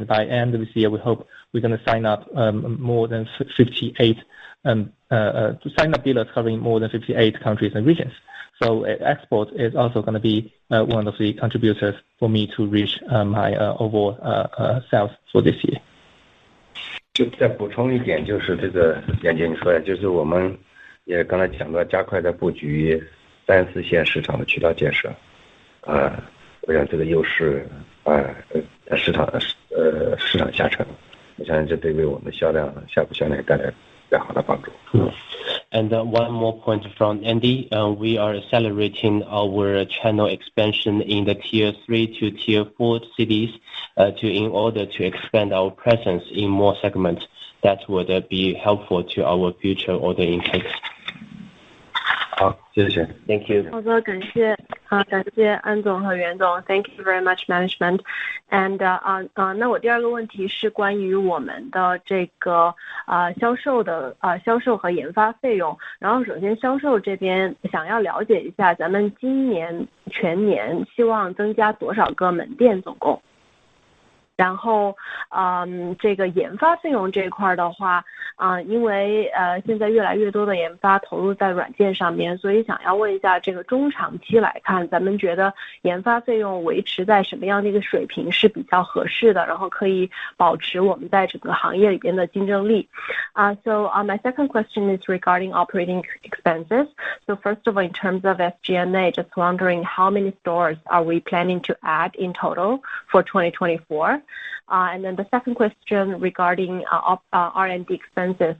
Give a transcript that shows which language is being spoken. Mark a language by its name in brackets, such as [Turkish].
[English] And by end of this year, we hope we're going to sign up more than 58 to sign up dealers covering more than 58 countries and regions. So export is also going to be one of the contributors for me to reach my overall sales for this year. [Chinese] 就再补充一点，就是这个袁姐你说的，就是我们也刚才讲到加快在布局3、4线市场的渠道建设，我想这个优势市场下沉，我相信这对为我们的销量下一步销量带来比较好的帮助。 [English] And one more point from Andy, we are accelerating our channel expansion in the tier 3 to tier 4 cities in order to expand our presence in more segments that would be helpful to our future order intakes. [Chinese] 好，谢谢。 [English] Thank you. [Chinese] 好的，感谢安总和袁总 ， [English] Thank you very much, management. [Chinese] And 那我第二个问题是关于我们的这个销售和研发费用。然后首先销售这边想要了解一下，咱们今年全年希望增加多少个门店总共？然后，这个研发费用这一块的话，因为现在越来越多的研发投入在软件上面，所以想要问一下，这个中长期来看，咱们觉得研发费用维持在什么样的一个水平是比较合适的，然后可以保持我们在整个行业里边的竞争力。 [English] So my second question is regarding operating expenses. So first of all, in terms of SG&A, just wondering how many stores are we planning to add in total for 2024? And then the second question regarding R&D expenses.